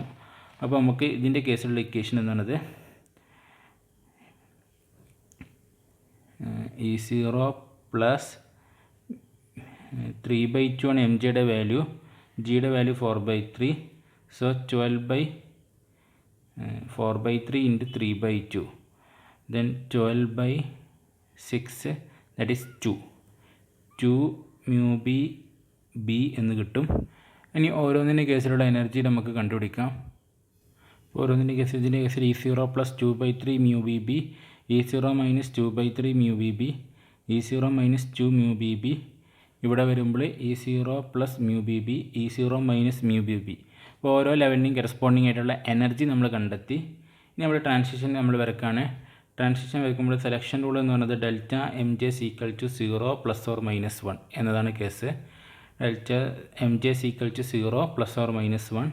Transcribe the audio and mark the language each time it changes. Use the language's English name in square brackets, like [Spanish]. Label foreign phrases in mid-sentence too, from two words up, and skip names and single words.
[Malayalam] അപ്പോൾ നമുക്ക് ഇതിൻ്റെ കേസിലുള്ള ഇക്വേഷൻ എന്ന് പറയുന്നത് E0 പ്ലസ് 3/2 ആണ് എം ജിയുടെ വാല്യൂ, ജിയുടെ വാല്യൂ 4/3. [English] സോ 4/3 into 3/2, then 12/6, that is 2 mu b [Malayalam] എന്ന് കിട്ടും. ഇനി ഓരോന്നിൻ്റെ കേസിലുള്ള എനർജി നമുക്ക് കണ്ടുപിടിക്കാം. ഓരോന്നിൻ്റെ കേസിൽ ഇതിൻ്റെ കേസിൽ [English] E0 plus 2/3 mu b, E0 minus 2/3 mu b, E0 minus 2 mu b. [Malayalam] ഇവിടെ വരുമ്പോൾ [English] E0 plus mu b, E0 minus mu b. [Malayalam] അപ്പോൾ ഓരോ ലെവലിൻ്റെയും കറസ്പോണ്ടിങ് ആയിട്ടുള്ള എനർജി നമ്മൾ കണ്ടെത്തി. ഇനി നമ്മൾ ട്രാൻസിഷൻ നമ്മൾ വരക്കാണ്. ട്രാൻസിഷൻ വരക്കുമ്പോൾ [English] selection rule [Malayalam] എന്ന് പറയുന്നത് [English] delta m j equal to 0 + or -1 [Malayalam] എന്നതാണ് കേസ്. [English] delta m j equal to 0 + or -1.